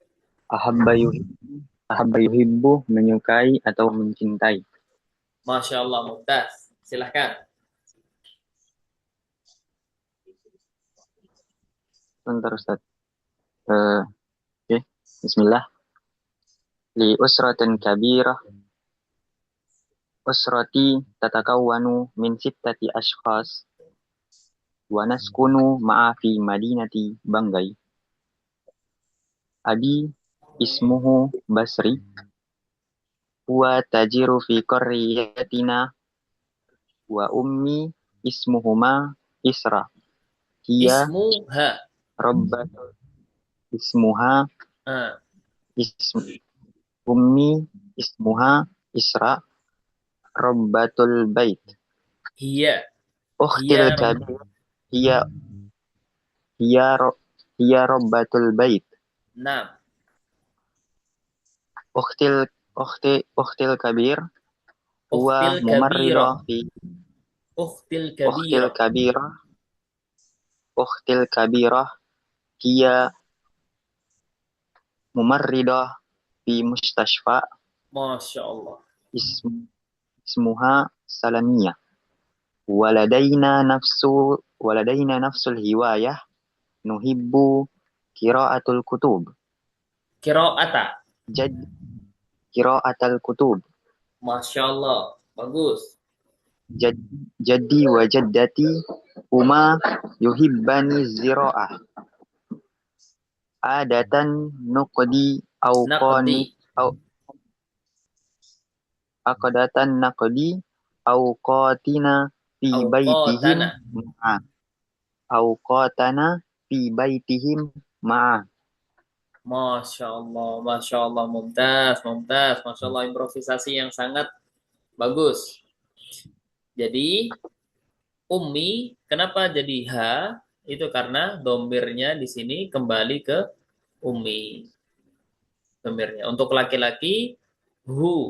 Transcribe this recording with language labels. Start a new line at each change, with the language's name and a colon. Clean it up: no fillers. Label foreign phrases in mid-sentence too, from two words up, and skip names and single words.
Arabic: أحب يحب,
Indonesian: menyukai atau mencintai.
Arabic: ما شاء الله، ممتاز. Silahkan.
Indonesian: Bentar Ustaz. Oke. Bismillah.
Arabic: لي أسرة كبيرة. أسرتي تتكون من ستة أشخاص. ونسكن معا في مدينة Banggai. أبي اسمه Basri. هو تاجر في قريتنا. وأمي اسمهما Isra. Hiya Ismuha. ربة اسمها Ah, اسم أمي اسمها Isra ربة البيت. hiya. Ukhtil هي رب. كبير هي هي ر- هي ربة البيت.
Indonesian: Nah,
Arabic: أختي الكبير هو أختي الكبيرة. ممرضة في Ukhtil ukhtil kabirah. كبيرة أختي الكبيرة هي ممرضة في مستشفى ما شاء الله. ism, ismuha Salamiyah. ولدينا نفس الهواية نحب قراءة الكتب. Qiraata. جد قراءة الكتب. ما شاء الله. Bagus. جدي وجدتي هما يحبان الزراعة. عادة نقضي Naqdi. أو عقدة نقضي أوقاتنا في بيتهم Awqatana. مع أوقاتنا في بيتهم مع. ما شاء الله. ما شاء الله. ممتاز. ممتاز. ما شاء الله.
Indonesian: Improvisasi yang sangat bagus. Jadi, ummi, kenapa jadi ha? Itu karena domirnya di sini kembali ke ummi. Domirnya. Untuk laki-laki, hu.